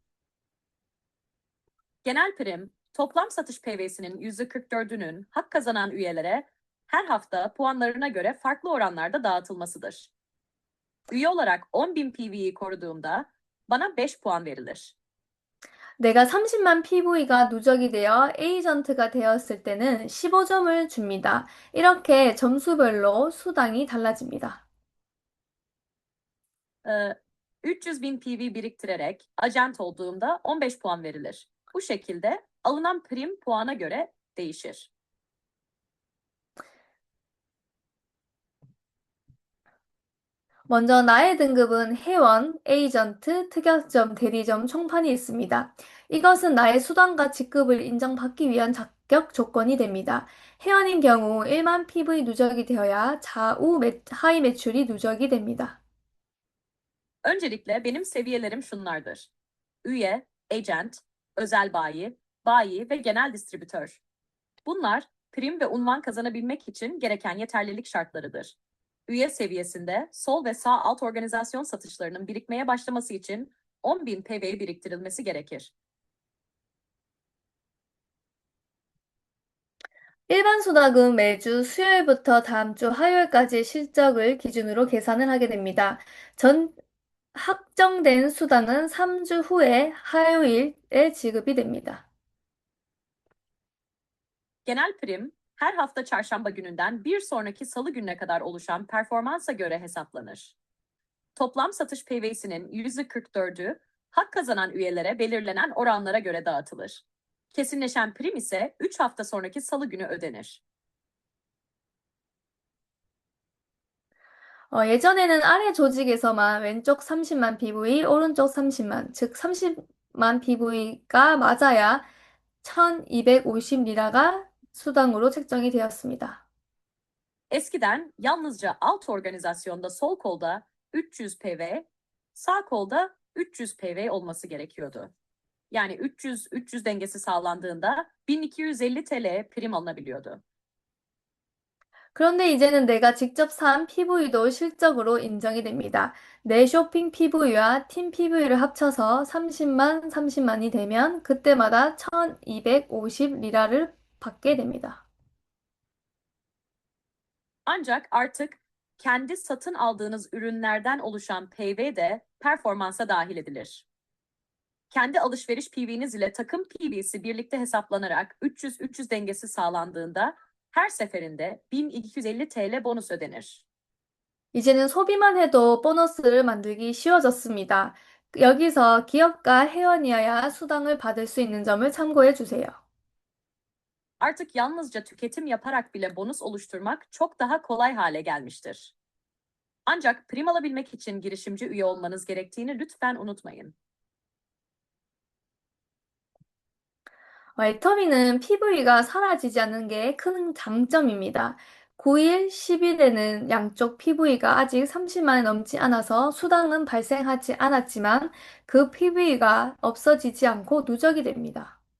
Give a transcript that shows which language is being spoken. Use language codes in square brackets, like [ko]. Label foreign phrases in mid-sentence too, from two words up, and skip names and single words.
[tr] Genel prim, toplam satış PV'sinin %44'ünün hak kazanan üyelere her hafta puanlarına göre farklı oranlarda dağıtılmasıdır. Üye olarak 10.000 PV'yi koruduğumda bana 5 puan verilir. [ko] 내가 30만 PV가 누적이 되어 에이전트가 되었을 때는 15점을 줍니다. 이렇게 점수별로 수당이 달라집니다. [tr] 300.000 PV biriktirerek ajent olduğumda 15 puan verilir. Bu şekilde alınan prim puana göre değişir. [ko] 먼저 나의 등급은 회원, 에이전트, 특약점, 대리점, 총판이 있습니다. 이것은 나의 수당과 직급을 인정받기 위한 자격 조건이 됩니다. 회원인 경우 1만 PV 누적이 되어야 하위 매출이 누적이 됩니다. [tr] Öncelikle benim seviyelerim şunlardır. Üye, agent, özel bayi, bayi ve genel distribütör. Bunlar prim ve unvan kazanabilmek için gereken yeterlilik şartlarıdır. Üye seviyesinde sol ve sağ alt organizasyon satışlarının birikmeye başlaması için 10.000 PV biriktirilmesi gerekir. [ko] 일반 수당은 매주 수요일부터 다음 주 화요일까지 실적을 기준으로 계산을 하게 됩니다. 확정된 수당은 3주 후에 화요일에 지급이 됩니다. [tr] Genel prim, her hafta çarşamba gününden bir sonraki salı gününe kadar oluşan performansa göre hesaplanır. Toplam satış PV'sinin %44'ü hak kazanan üyelere belirlenen oranlara göre dağıtılır. Kesinleşen prim ise 3 hafta sonraki salı günü ödenir. [ko] 예전에는 아래 조직에서만 왼쪽 30만 PV, 오른쪽 30만, 즉 30만 PV가 맞아야 1250리라가 수당으로 책정이 되었습니다. [tr] Eskiden yalnızca alt organizasyonda sol kolda 300 PV, sağ kolda 300 PV olması gerekiyordu. Yani 300-300 dengesi sağlandığında 1250 TL prim alınabiliyordu. [ko] 그런데 이제는 내가 직접 산 PV도 실적으로 인정이 됩니다. 내 쇼핑 PV와 팀 PV를 합쳐서 30만이 되면 그때마다 1250리라를 받게 됩니다. [tr] Ancak artık kendi satın aldığınız ürünlerden oluşan PV de performansa dahil edilir. Kendi alışveriş PV'niz ile takım PV'si birlikte hesaplanarak 300-300 dengesi sağlandığında her seferinde 1250 TL bonus ödenir. [ko] 이제는 소비만 해도 보너스를 만들기 쉬워졌습니다. 여기서 기업가 회원이어야 수당을 받을 수 있는 점을 참고해 주세요. [tr] Artık yalnızca tüketim yaparak bile bonus oluşturmak çok daha kolay hale gelmiştir. Ancak prim alabilmek için girişimci üye olmanız gerektiğini lütfen unutmayın. [ko] 애터미는 PV가 사라지지 않는 게 큰 장점입니다. 9일, 10일에는 양쪽 PV가 아직 30만이 넘지 않아서 수당은 발생하지 않았지만 그 PV가 없어지지 않고 누적이 됩니다.